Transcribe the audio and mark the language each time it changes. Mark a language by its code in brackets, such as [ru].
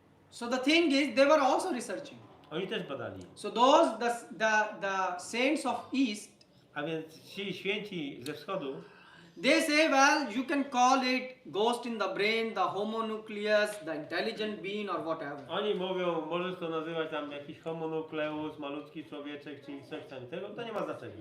[en] So the thing is, they were also researching. [pl] Oni też badali. [en] So the saints of East, [pl] A więc ci święci ze wschodu, [en] they say, well, you can call it ghost in the brain, the homonucleus, the intelligent being, or whatever. [pl] oni mówią, możesz to nazywać tam jakiś homonukleus, malutki człowieczek, czy coś tam tego, to nie ma znaczenia.